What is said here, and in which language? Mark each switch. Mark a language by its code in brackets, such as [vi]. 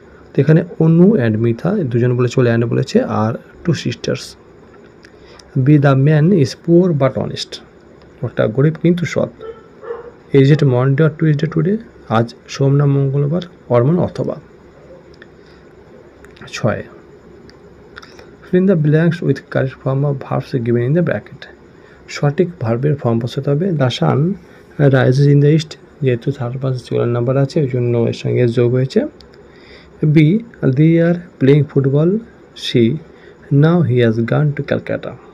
[bn] তো এখানে অনু অ্যান্ড মিথা দুজন বলেছে বলে অ্যান্ড বলেছে, আর 2 sisters. [en] B the man is poor but honest, [bn] ওটা গরিব কিন্তু সৎ। [en] is it Monday or Tuesday today, [bn] আজ সোম না মঙ্গলবার, [en] Or মানে অথবা। 6. fill in the blanks with correct form of verbs given in the bracket. [bn] সঠিক ভার্বের ফর্ম বসাতে হবে। [en] the sun rises in the east, [bn] যেহেতু 4 নাম্বার আছে ওই জন্য এর সঙ্গে যোগ হয়েছে। [en] B they are playing football. C now he has gone to Calcutta.